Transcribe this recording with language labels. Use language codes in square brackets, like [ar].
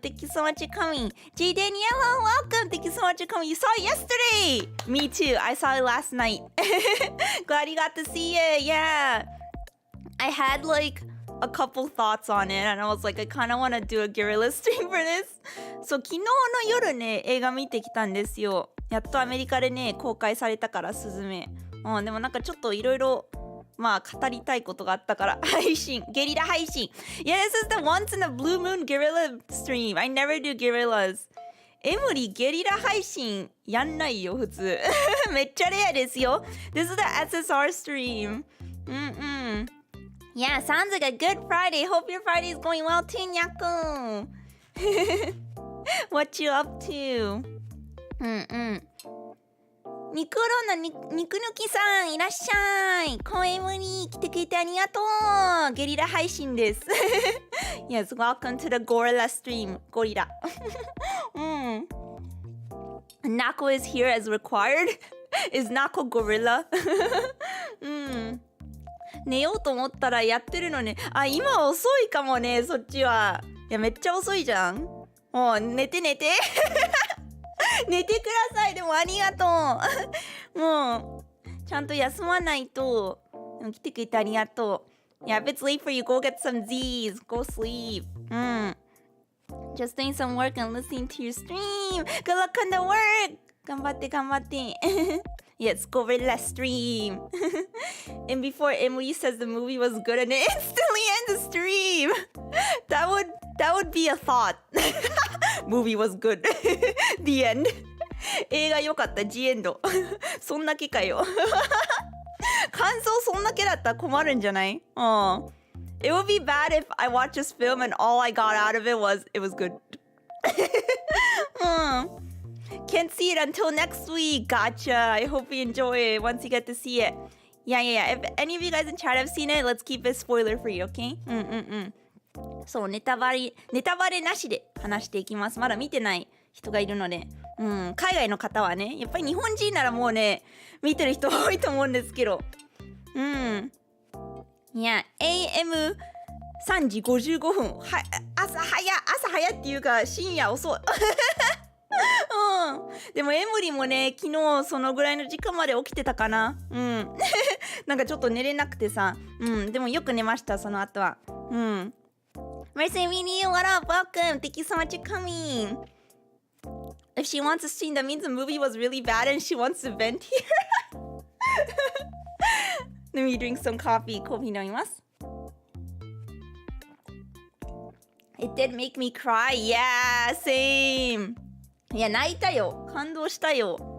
[en] Thank you so much for coming. J. Daniela, welcome. Thank you so much for coming. You saw it yesterday. Me too. I saw it last night. Glad you got to see it. Yeah. I had like a couple thoughts on it and I was like, I kind of want to do a guerrilla stream for this. [ja] So 昨日の夜ね、映画見てきたんですよ。やっとアメリカでね、公開されたから、スズメ。でもなんかちょっといろいろ、まあ語りたいことがあったから、ゲリラ配信。 [en] Yeah, this is the once in a blue moon guerrilla stream. I never do guerrillas. [ja] エムリゲリラ配信やんないよ、普通。めっちゃレアですよ。 [en] This is the SSR stream. Yeah, sounds like a good Friday. Hope your Friday is going well too, Nyako. What you up to? [ja] 肉ろな肉抜きさんいらっしゃい。コエムリ来てくれてありがとう。ゲリラ配信です。 [en] Yes, welcome to the Gorilla stream. [ja] ゴリラ。 [en] Nako is here as required. Is Nako gorilla? [ja] 寝ようと思ったらやってるのね。今遅いかもね、そっちは。いや、めっちゃ遅いじゃん。もう寝て。寝てください。でもありがとう。もうちゃんと休まないと。でも来てくれてありがとう。 [en] Yeah, if it's late for you, go get some Z's. Go sleep. Just doing some work and listening to your stream. Good luck on the work. [ja] 頑張って。 [en] Yes, gorilla stream. And before Emily says the movie was good and it instantly ends the stream. That would be a thought. Movie was good. The end. [ja] 映画良かった。 [en] The end. [ja] そんだけかよ。感想そんだけだったら困るんじゃない？ [en] It would be bad if I watched this film and all I got out of it was good. Can't see it until next week. Gotcha. I hope you enjoy it once you get to see it. Yeah. If any of you guys in chat have seen it, let's keep it spoiler free, okay? [ja] そう、ネタバレなしで話していきます。まだ見てない人がいるので。海外の方はね、やっぱり日本人ならもうね、見てる人多いと思うんですけど。いや AM3 時55分朝早っていうか深夜遅いでもエムリもね昨日そのぐらいの時間まで起きてたかななんかちょっと寝れなくてさでもよく寝ましたその後はMercy Mini, [en] what up? Welcome. Thank you so much for coming. If she wants to sing, that means the movie was really bad and she wants to vent here. Let me drink some coffee. [ja] コーヒー飲みます。 [en] It did make me cry. Yeah, same. [ja] いや、泣いたよ。感動したよ。